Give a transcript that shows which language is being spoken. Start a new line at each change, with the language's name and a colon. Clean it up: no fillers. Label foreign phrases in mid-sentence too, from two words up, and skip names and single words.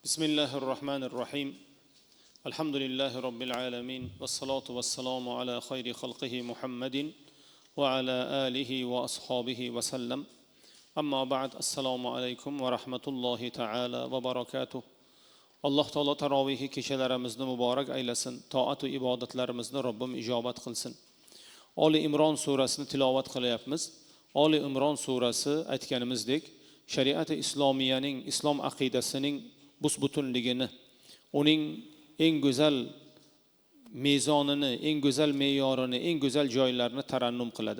Arabic: بسم الله الرحمن الرحيم الحمد لله رب العالمين والصلاة والسلام على خير خلقه محمد وعلى آله وأصحابه وسلم أما بعد السلام عليكم ورحمة الله تعالى وبركاته
Uzbek: alloh taolo tarovihi kechalarimizni muborak aylasin, toat va ibodatlarimizni Robbim ijobat qilsin. Oli Imron surasini tilovat qilyapmiz. Oli Imron surasi aytganimizdek, shariat islomiyaning, islom aqidasining bus-butunligini, uning eng go'zal mezonini, eng go'zal me'yorini, eng go'zal joylarini tarannum qiladi.